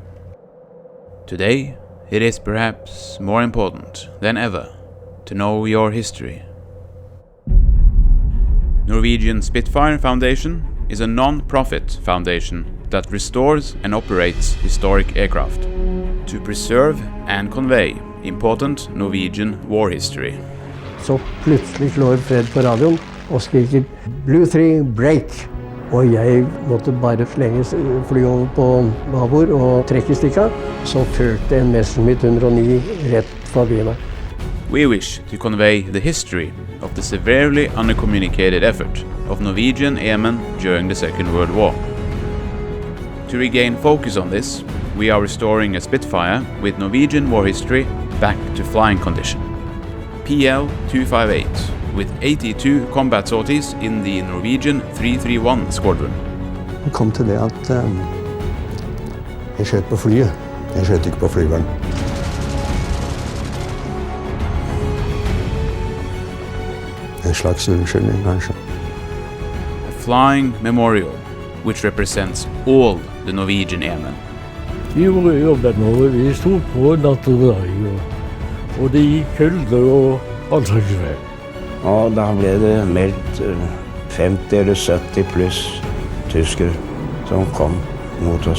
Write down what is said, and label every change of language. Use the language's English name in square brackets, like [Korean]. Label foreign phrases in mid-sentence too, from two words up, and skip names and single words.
[English] Today, it is perhaps more important than ever to know your history. Norwegian Spitfire Foundation is a non-profit foundation that restores and operates historic aircraft to preserve and convey important Norwegian war history. [Norwegian] Så plutselig slår Fred på radioen og skriker [English] «Blue 3, break!» [Norwegian] Og jeg måtte bare slenge fly over på babord og trekke stikka. Så følte en Messerschmitt 109 rett forbi meg. [English] We wish to convey the history of the severely undercommunicated effort of Norwegian airmen during the Second World War. To regain focus on this, we are restoring a Spitfire with Norwegian war history back to flying condition. PL-258 with 82 combat sorties in the Norwegian 331 Squadron. [Norwegian] Det kom til det at jeg skjøt på flyet. Jeg skjøt ikke på flyveren. En slags unnskyldning, kanskje. [English] A flying memorial which represents all the Norwegian airmen. [Norwegian] Vi gjorde jobben vår, vi stod på natt og dag, og det gikk kulde og all slags vei. Og da ble det meldt 50 eller 70 pluss tyskere som kom mot oss.